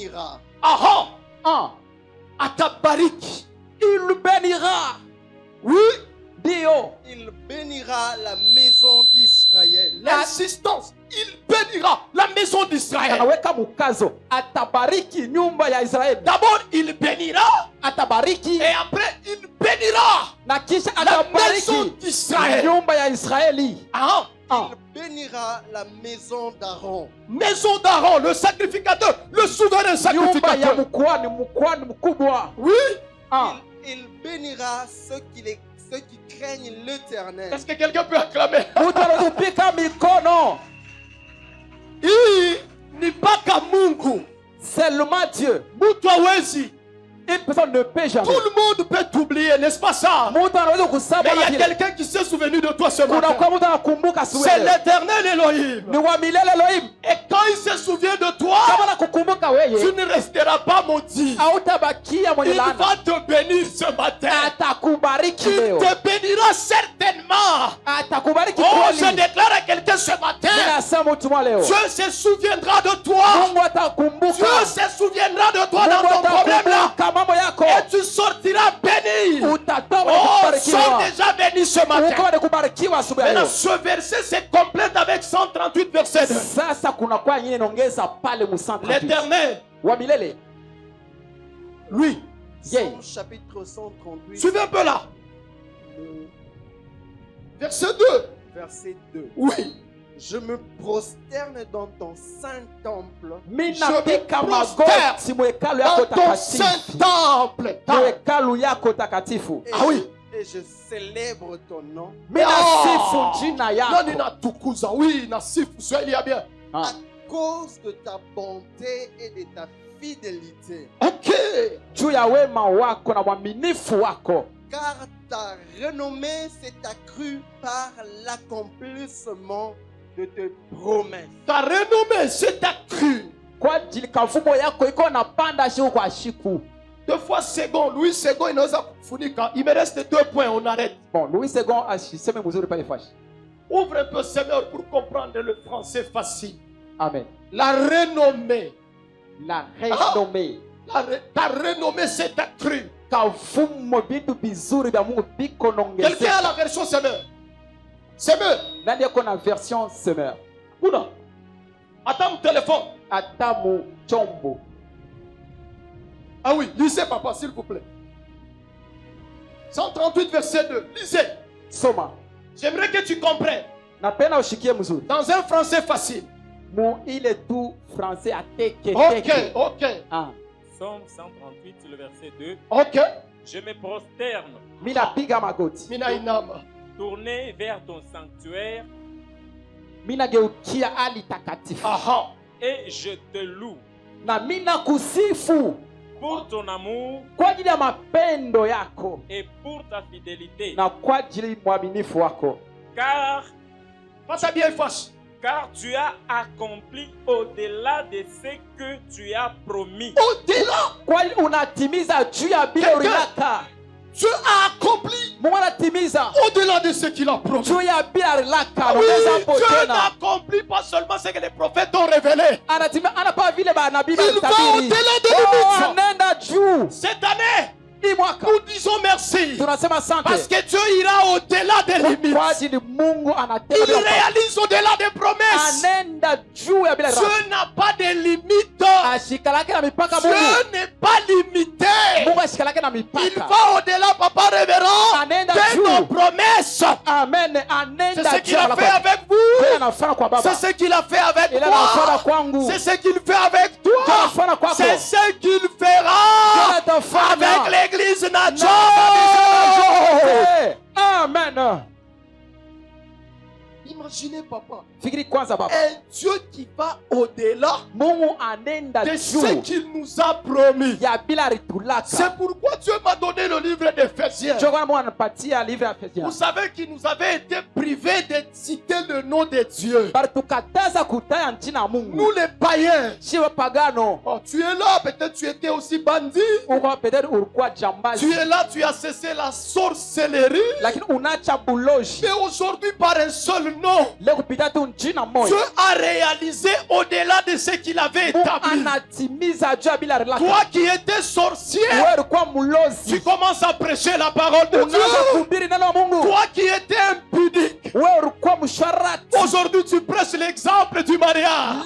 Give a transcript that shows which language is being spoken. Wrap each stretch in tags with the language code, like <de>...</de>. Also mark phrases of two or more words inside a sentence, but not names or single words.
<fr>bénira.</fr> <sw>Atabariki.</sw> <fr>Il bénira. Oui. Dio. Il bénira la maison d'Israël. L'insistance. Il bénira la maison d'Israël.</fr> <sw>Anaweka mukazo. Atabariki nyumba ya Israeli.</sw> <fr>D'abord, il bénira.</fr> <sw>Atabariki.</sw> <fr>Et après, il bénira</fr> <sw>Na kisha</sw> <fr>la maison</fr> <sw>atabariki</sw> <fr>d'Israël.</fr> <sw>nyumba ya Israeli.</sw> <fr>Il bénira la maison d'Aaron. Maison d'Aaron, le sacrificateur, le souverain</fr> <sw>Nyumba ya sacrificateur. mukwani mkubwa.</sw> <fr>Oui. Il bénira ceux qui craignent l'Éternel. Est-ce que quelqu'un peut acclamer?</fr> <sw>Mtu anatupika mikono. Hii ni mpaka Mungu.</sw> <fr>Seulement Dieu.</fr> <sw>Mtu hawezi.</sw> <fr>Une personne ne peut jamais. Tout le monde peut t'oublier, n'est-ce pas ça?</fr> <sw>Mtu anaweza</sw> <fr>Mais</fr> <sw>kusaba</sw> <fr>il y</fr> <sw>na</sw> <fr>a</fr> <sw>vile.</sw> <fr>quelqu'un qui s'est souvenu de toi ce</fr> <sw>Kuna</sw> <fr>matin.</fr> <sw>kwa mtu anakumbuka siku</sw> <fr>C'est</fr> <sw>ile.</sw> <fr>l'Éternel Elohim.</fr> <sw>Ni wa milele Elohim.</sw> <fr>Et quand il se souvient de toi,</fr> <sw>Kama nakukumbuka</sw> <fr>tu</fr> <sw>wewe,</sw> <fr>ne resteras pas maudit.</fr> <sw>hautabakia mwenye</sw> <fr>Il</fr> <sw>laana.</sw> <fr>va te bénir ce matin.</fr> <sw>Atakubariki</sw> <fr>Il</fr> <sw>leo.</sw> <fr>te bénira certainement.</fr> <sw>Atakubariki</sw> <fr>Oh, je</fr> <sw>kweli.</sw> <fr>déclare à quelqu'un ce matin,</fr> <sw>Ninasema mtu mwa leo.</sw> <fr>Dieu se souviendra de toi.</fr> <sw>Mungu atakumbuka.</sw> <fr>Dieu se souviendra de toi dans</fr> <sw>Mungu</sw> <fr>ton problème là.</fr> <sw>atakumbuka mambo yako.</sw> <fr>Et tu sortiras béni.</fr> <sw>Utatoka na</sw> <fr>Oh,</fr> <sw>kubarikiwa.</sw> <fr>sois déjà béni ce matin.</fr> <sw>Uko na kubarikiwa asubuhi ya</sw> <fr>Maintenant,</fr> <sw>leo.</sw> <fr>ce verset se complète avec 138 versets.</fr> <sw>Sasa kuna kwa nyingine inaongeza pale mu138.</sw> <fr>L'Éternel,</fr> <sw>Wa milele.</sw> <fr>lui, Psaume chapitre 138, suivez un peu là. le Verset 2. verset 2. Oui. Je me prosterne dans ton saint temple.</fr> <sw>Minapika prosterne magoti mu hekalu</sw> <fr>Dans</fr> <sw>yako</sw> <fr>ton saint</fr> <sw>takatifu.</sw> <fr>temple.</fr> <sw>Mu hekalu yako takatifu.</sw> <fr>Et, Ah oui. et je célèbre ton nom</fr> <sw>Minasifu jina Nani yako. na tukuza. Oui, na sifu Swahili ya bien. Ah.</sw> <fr>à cause de ta bonté et de ta fidélité. Ok.</fr> <sw>Juu ya wema wako na uaminifu wako.</sw> <fr>Car ta renommée s'est accrue par l'accomplissement de tes promesses. Ta renommée s'est accrue.</fr> <sw>Kwa ajili kavumo yako iko napanda siku kwa siku.</sw> <fr>Deux fois second.</fr> <sw>Louis second inaweza kufunika.</sw> <fr>Il me reste 2 points. On arrête.</fr> <sw>Bon, Louis II asiseme mzuri pale fashi.</sw> <fr>Ouvre un peu Seigneur pour comprendre le français facile. Amen. La renommée. La renommée. Ta renommée s'est accrue.</fr> <sw>Kavumo vitu vizuri vya Mungu biko</sw> <fr>Quelqu'un a</fr> <sw>nongezeka.</sw> <fr>la version semeur. Semeur.</fr> <sw>Nani yako na</sw> <fr>version semeur? Kuna. Attends mon téléphone.</fr> <sw>Ata mu chombo.</sw> <fr>Ah oui, lisez papa s'il vous plaît. 138 verset 2. Lisez.</fr> <sw>Soma.</sw> <fr>J'aimerais que tu comprennes.</fr> <sw>Napenda ushikie mzuri.</sw> <fr>Dans un français facile.</fr> <sw>Mu ile tu français ateke</sw> <fr>Ok,</fr> <sw>teke.</sw> <fr>ok. Ah. Psaume 138, le verset 2. Ok. Je me prosterne,</fr> <sw>Mina piga magoti. Mina inama.</sw> <fr>tourné vers ton sanctuaire,</fr> <sw>Mina geukia ali takatifu. Aha.</sw> <fr>et je te loue</fr> <sw>Na mina kusifu</sw> <fr>pour ton amour</fr> <sw>kwa ajili ya mapendo yako</sw> <fr>et pour ta fidélité.</fr> <sw>na kwa ajili mwaminifu wako.</sw> <fr>Car Passe bien face. tu as accompli au-delà de ce que tu as promis. Au-delà,</fr> <sw>Kwa unatimiza juu ya bila rilaka.</sw> <fr>Dieu a accompli</fr> <sw>Mungu anatimiza</sw> <fr>au-delà de ce qu'il a promis.</fr> <sw>juu ya bila rilaka.</sw> <fr>Oui,</fr> <sw>Anaongeza hapo</sw> <fr>Dieu</fr> <sw>tena.</sw> <fr>n'accomplit pas seulement ce que les prophètes ont révélé.</fr> <sw>Anatimia anapa vile manabii</sw> <fr>Il va</fr> <sw>walitabiri.</sw> <fr>au-delà de Oh, limites.</fr> <sw>anaenda juu.</sw> <fr>Cette année,</fr> <sw>Hii mwaka</sw> <fr>nous disons merci.</fr> <sw>tunasema</sw> <fr>Parce</fr> <sw>asante</sw> <fr>que Dieu ira au-delà des</fr> <sw>kwa</sw> <fr>limites.</fr> <sw>ajili Mungu anatenda</sw> <fr>Il</fr> <sw>bila mpaka.</sw> <fr>réalise au-delà des promesses.</fr> <sw>Anaenda juu ya bila rilaka.</sw> <fr>Dieu n'a pas de limites.</fr> <sw>Ashikalake na mipaka</sw> <fr>Dieu</fr> <sw>Mungu.</sw> <fr>n'est pas limité.</fr> <sw>Mungu ashikalake na</sw> <fr>Il</fr> <sw>mipaka.</sw> <fr>va au-delà, papa révérend,</fr> <sw>Anaenda</sw> <fr>de</fr> <sw>juu.</sw> <fr>nos promesses. Amen. C'est</fr> <sw>Anaenda</sw> <fr>ce</fr> <sw>juu</sw> <fr>qu'il a</fr> <sw>ya</sw> <fr>fait</fr> <sw>rilaka.</sw> <fr>avec</fr> <sw>Yeye</sw> <fr>vous.</fr> <sw>anafanya kwa baba.</sw> <fr>C'est ce qu'il a fait avec</fr> <sw>Yeye anafanya</sw> <fr>toi.</fr> <sw>kwangu.</sw> <fr>C'est ce qu'il fait avec</fr> <sw>Yeye</sw> <fr>toi.</fr> <sw>anafanya kwako.</sw> <fr>C'est ce qu'il</fr> <sw>Yeye</sw> <fr>fera</fr> <sw>atafanya.</sw> <fr>avec l'église Nacho. Hey, amen. Imaginez, papa,</fr> <sw>Fikiri kwanza baba.</sw> <fr>un Dieu qui va au-delà</fr> <sw>Mungu anaenda</sw> <fr>de ce</fr> <sw>juu</sw> <fr>qu'il nous a promis.</fr> <sw>ya bila ritulaka.</sw> <fr>C'est pourquoi Dieu m'a donné le livre d'Éphésiens.</fr> <sw>Ndio kwa Mungu anapatia livre ya Efesia.</sw> <fr>Vous savez qu'il nous avait été privé de citer le nom de Dieu.</fr> <sw>Bali tukataza kutaya jina la Mungu.</sw> <fr>Nous les païens.</fr> <sw>Si wapagano,</sw> <fr>Oh, tu es là, peut-être tu étais aussi bandit.</fr> <sw>uko peut-être ulikuwa jambazi.</sw> <fr>Tu es là, tu as cessé la sorcellerie.</fr> <sw>Lakini unacha buloji.</sw> <fr>Mais aujourd'hui, par un seul nom, Dieu a réalisé au-delà de ce qu'il avait établi. Toi qui étais sorcier, tu commences à prêcher la parole de Dieu. Toi qui étais impudique, aujourd'hui tu prêches l'exemple du mariage.</fr>